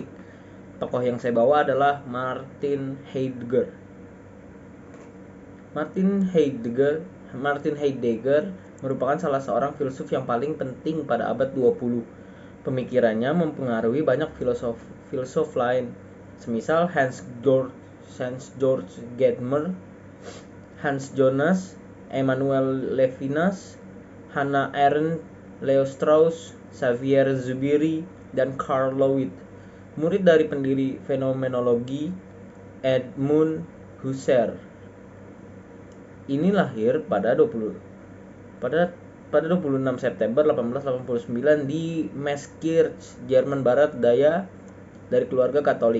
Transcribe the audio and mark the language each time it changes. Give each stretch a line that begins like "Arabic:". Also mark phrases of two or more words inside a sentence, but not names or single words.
Indonesian: Tokoh yang saya bawa adalah Martin Heidegger. Martin Heidegger merupakan salah seorang filsuf yang paling penting pada abad 20. Pemikirannya mempengaruhi banyak filsuf lain, semisal Hans Georg Gadamer, Hans Jonas, Emmanuel Levinas, Hannah Arendt, Leo Strauss, Xavier Zubiri, dan Carl Lowitt. Murid dari pendiri fenomenologi Edmund Husserl. Ini lahir pada 26 September 1889 di Meeskirch, Jerman Barat Daya, dari keluarga Katolik.